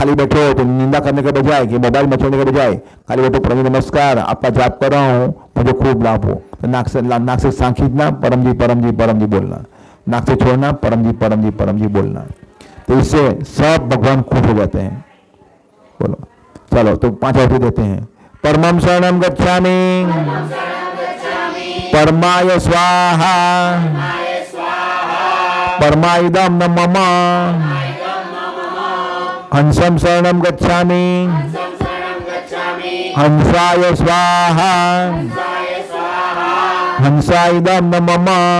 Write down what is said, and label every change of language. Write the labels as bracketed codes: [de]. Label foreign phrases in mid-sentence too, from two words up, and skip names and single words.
[hi] खाली बैठे हो तो निंदा करने के बजाय, कि मोबाइल मचोड़ने के बजाय खाली बैठो, परम जी नमस्कार, आपका जाप कर रहा हूँ, मुझे खूब लाभ हो। तो नाक से सांस खींचना, परम जी परम जी परम जी बोलना, नाक से छोड़ना, परम जी परम जी परम जी बोलना। तो इससे सब भगवान खुश हो जाते हैं। बोलो चलो। तो 5 आहुति देते हैं। [sa] परमं शरणं गच्छामि, परमाय स्वाहा, परमाइदं न मम। हंसं शरणं गच्छामि, हंसाय स्वाहा, हंसाइदं न मम।